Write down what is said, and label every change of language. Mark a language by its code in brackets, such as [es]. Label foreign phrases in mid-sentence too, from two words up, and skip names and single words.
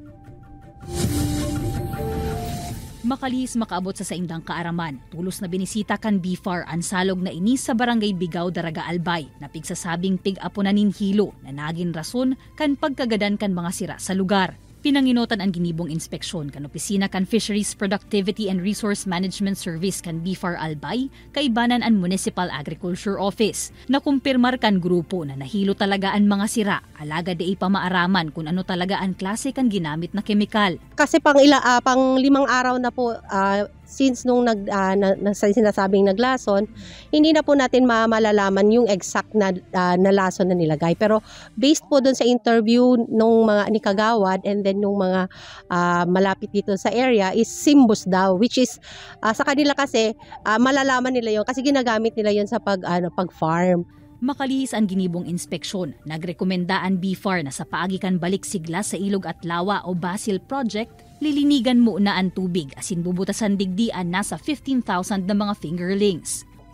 [bik] Makalihis makaabot sa saindang kaaraman, tulos na binisita kan BFAR ang salog na ini sa Barangay Bigaw, Daraga Albay, na pigsasabing pig-apunanin hilo na naging rason kan pagkagadan kan mga sira sa lugar. Pinanginotan ang ginibong inspeksyon kan opisina kan Fisheries Productivity and Resource Management Service kan BFAR Albay, kaibanan ang Municipal Agriculture Office. Nakumpirmar kan grupo na nahilo talaga ang mga sira, alaga di ipamaaraman kung ano talaga ang klase kan ginamit na kemikal. [tl] Kasi pang 5 araw na po since nung sinasabing naglason, hindi na po natin malalaman yung exact na lason na nilagay. Pero based po doon sa interview nung mga ni Kagawad [en] and then [tl] nung mga malapit dito sa area is Simbus daw, which is sa kanila kasi malalaman nila yon kasi ginagamit nila yon sa pag-farm. [bik] Makalihis ang ginibong inspeksyon, nagrekomenda ang BFAR na sa paagikan balik sigla sa Ilog at Lawa o Basil Project, lilinigan muna ang tubig asin bubutasan digdian nasa 15,000 na mga fingerlings.